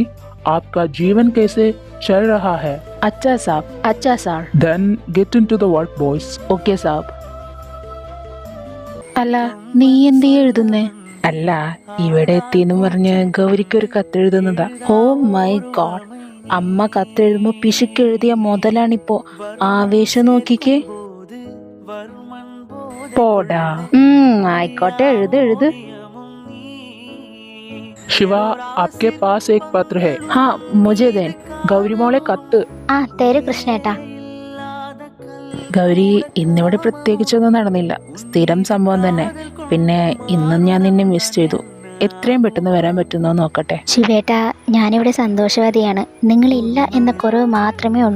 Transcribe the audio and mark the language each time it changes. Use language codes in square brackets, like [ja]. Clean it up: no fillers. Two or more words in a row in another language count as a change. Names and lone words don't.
[hi] आपका जीवन कैसे चल रहा है? अच्छा साहब, अच्छा सर. [en] Then get into the work, boys. [ml] ഓക്കെ സാബ്. അല്ല, നീ എന്തീ എഴുതുന്നേ? അല്ല, ഇവിടെ എത്തിയെന്ന് പറഞ്ഞ് ഗൗരിക്ക് ഒരു കത്തെഴുതുന്നതാ. ഓ മൈ ഗോഡ്. അമ്മ കത്തെഴുതുമ്പോ പിശുക്കെഴുതിയ മുതലാണിപ്പോ. ആവേശം നോക്കിക്കേ. പോടാ. ആയിക്കോട്ടെ, എഴുത്. [hi] शिवा, आपके पास एक पत्र है. [ml] ഹാ, [hi] मुझे दें. [ml] ഗൗരി മോളെ കത്ത്. തേര് കൃഷ്ണേട്ടാ. ഗൗരി, ഇന്നിവിടെ പ്രത്യേകിച്ചൊന്നും നടന്നില്ല. സ്ഥിരം സംഭവം തന്നെ. പിന്നെ ഇന്നും ഞാൻ നിന്നെ മിസ് ചെയ്തു. എത്രയും പെട്ടെന്ന് വരാൻ പറ്റുന്നോ നോക്കട്ടെ. ശിവേട്ട, ഞാനിവിടെ സന്തോഷവതിയാണ്. നിങ്ങളില്ല എന്ന കുറവ് മാത്രമേ ഉള്ളൂ.